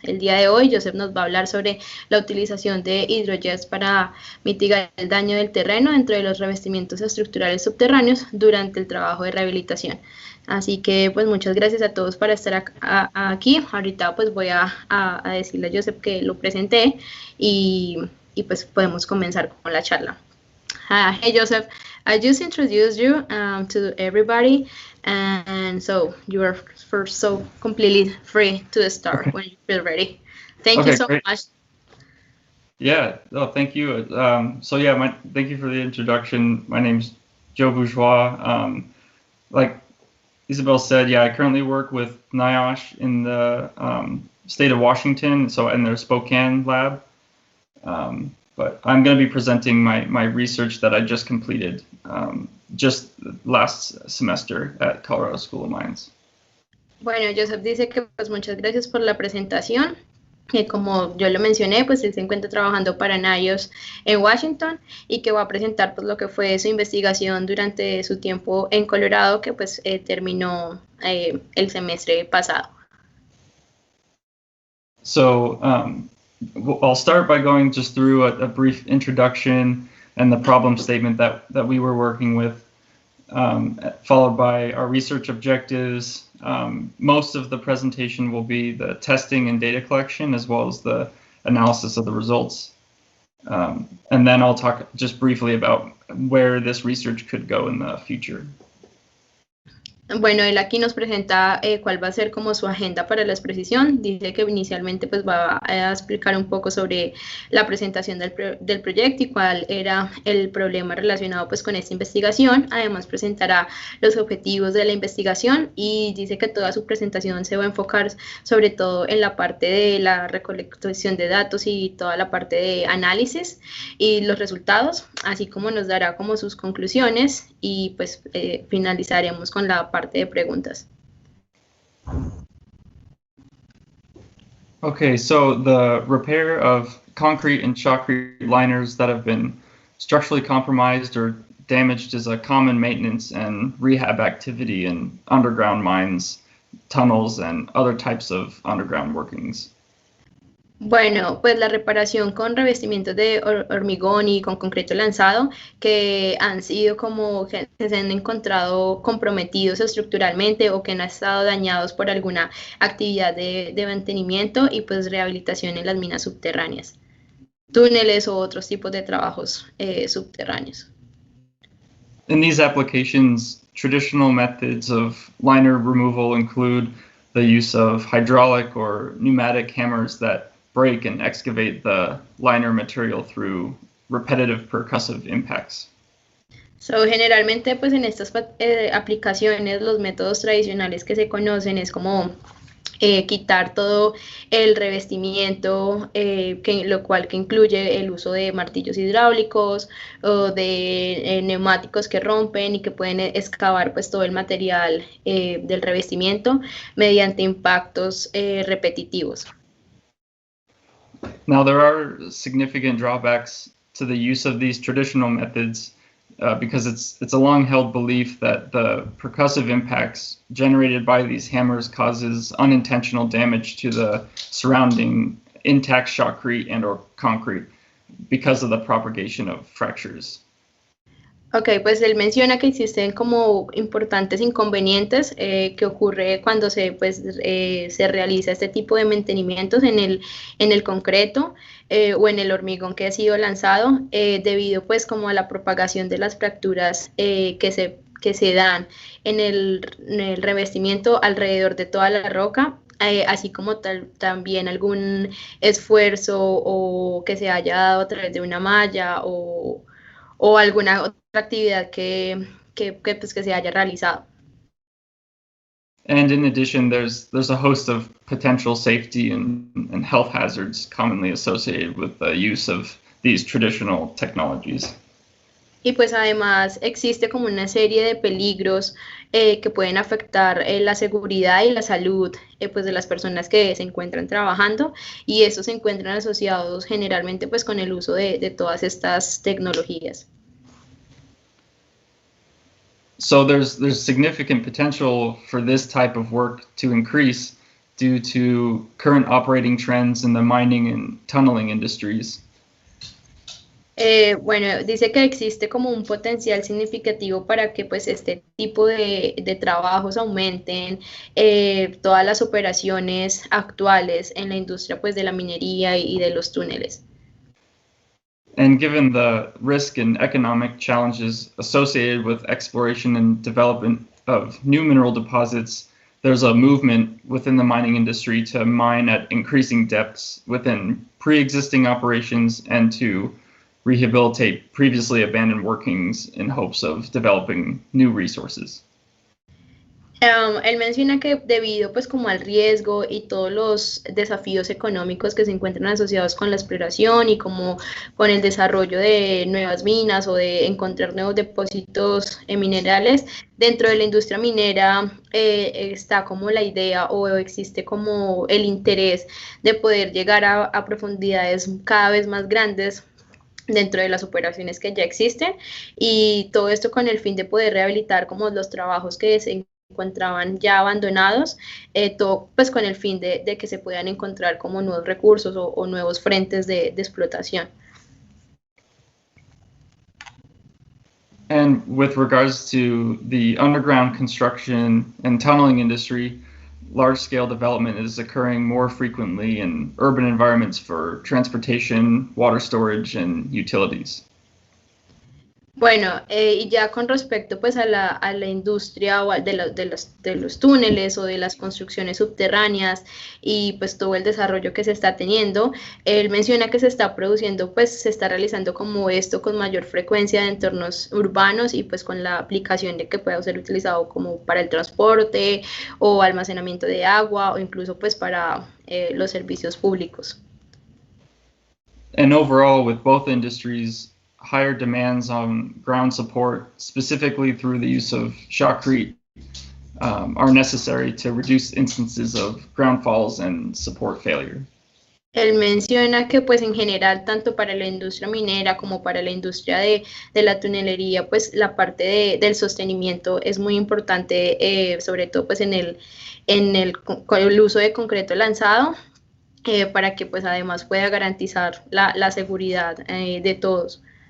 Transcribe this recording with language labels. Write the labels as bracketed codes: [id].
[es] El día de hoy, Joseph nos va a hablar sobre la utilización de hidrojets para mitigar el daño del terreno dentro de los revestimientos estructurales subterráneos durante el trabajo de rehabilitación. Así que pues muchas gracias a todos por estar aquí. Ahorita pues voy a decirle a Joseph que lo presenté y pues podemos comenzar con la charla. [en] Hey Joseph, I just introduced you to everybody, and so you are first so completely free to start when you feel ready. Thank you so great. much. Yeah, thank you. Thank you for the introduction. My name's Joe Bourgeois. Like Isabel said, I currently work with NIOSH in the state of Washington, so in their Spokane lab. But I'm going to be presenting my research that I just completed just last semester at Colorado School of Mines. [es] Bueno, Joseph dice que pues muchas gracias por la presentación. Como yo lo mencioné, pues él se encuentra trabajando para NIOS en Washington y que va a presentar pues lo que fue su investigación durante su tiempo en Colorado, que pues terminó el semestre pasado. [en] So I'll start by going just through a brief introduction and the problem statement that we were working with, followed by our research objectives. Most of the presentation will be the testing and data collection, as well as the analysis of the results. And then I'll talk just briefly about where this research could go in the future. [es] Bueno, él aquí nos presenta cuál va a ser como su agenda para la exposición. Dice que inicialmente pues va a explicar un poco sobre la presentación del proyecto y cuál era el problema relacionado pues con esta investigación. Además presentará los objetivos de la investigación y dice que toda su presentación se va a enfocar sobre todo en la parte de la recolección de datos y toda la parte de análisis y los resultados, así como nos dará como sus conclusiones y pues finalizaremos con la parte de preguntas. [en] Okay, so the repair of concrete and shotcrete liners that have been structurally compromised or damaged is a common maintenance and rehab activity in underground mines, tunnels, and other types of underground workings. [es] Bueno, pues la reparación con revestimientos de hormigón y con concreto lanzado que han sido como que se han encontrado comprometidos estructuralmente o que han estado dañados por alguna actividad de mantenimiento y pues rehabilitación en las minas subterráneas, túneles o otros tipos de trabajos subterráneos. [en] In these applications, traditional methods of liner removal include the use of hydraulic or pneumatic hammers that break and excavate the liner material through repetitive percussive impacts. [es] So, generalmente, pues en estas aplicaciones, los métodos tradicionales que se conocen es como quitar todo el revestimiento, lo cual que incluye el uso de martillos hidráulicos o de neumáticos que rompen y que pueden excavar pues todo el material del revestimiento mediante impactos repetitivos. [en] Now, there are significant drawbacks to the use of these traditional methods because it's a long-held belief that the percussive impacts generated by these hammers causes unintentional damage to the surrounding intact shotcrete and or concrete because of the propagation of fractures. [es] Ok, pues él menciona que existen como importantes inconvenientes que ocurre cuando se realiza este tipo de mantenimientos en el concreto o en el hormigón que ha sido lanzado debido pues como a la propagación de las fracturas que se dan en el revestimiento alrededor de toda la roca, así como también algún esfuerzo o que se haya dado a través de una malla o alguna otra actividad pues, que se haya realizado. [en] And in addition, there's a host of potential safety and health hazards commonly associated with the use of these traditional technologies. [es] Y pues además existe como una serie de peligros que pueden afectar la seguridad y la salud pues de las personas que se encuentran trabajando y estos se encuentran asociados generalmente pues con el uso de todas estas tecnologías. [en] So there's significant potential for this type of work to increase due to current operating trends in the mining and tunneling industries. [es] Bueno, dice que existe como un potencial significativo para que pues este tipo de trabajos aumenten todas las operaciones actuales en la industria pues de la minería y de los túneles. [en] And given the risk and economic challenges associated with exploration and development of new mineral deposits, there's a movement within the mining industry to mine at increasing depths within pre-existing operations and to rehabilitate previously abandoned workings in hopes of developing new resources. [es] Él menciona que debido pues como al riesgo y todos los desafíos económicos que se encuentran asociados con la exploración y como con el desarrollo de nuevas minas o de encontrar nuevos depósitos minerales, dentro de la industria minera está como la idea o existe como el interés de poder llegar a profundidades cada vez más grandes dentro de las operaciones que ya existen y todo esto con el fin de poder rehabilitar como los trabajos que se encontraban ya abandonados, todo pues con el fin de que se puedan encontrar como nuevos recursos o nuevos frentes de explotación. [en] And with regards to the underground construction and tunneling industry, large-scale development is occurring more frequently in urban environments for transportation, water storage, and utilities. [es] Bueno, y ya con respecto pues a la industria o de los túneles o de las construcciones subterráneas y pues todo el desarrollo que se está teniendo, él menciona que se está produciendo, pues se está realizando como esto con mayor frecuencia de entornos urbanos y pues con la aplicación de que pueda ser utilizado como para el transporte o almacenamiento de agua o incluso pues para los servicios públicos. [en] And overall, with both industries, higher demands on ground support, specifically through the use of shotcrete, are necessary to reduce instances of ground falls and support failure. [es] Él menciona que pues en general, tanto para la industria minera como para la industria de la tunelería, pues la parte del sostenimiento es muy importante, sobre todo pues en el uso de concreto lanzado, para que pues además pueda garantizar la seguridad de todos.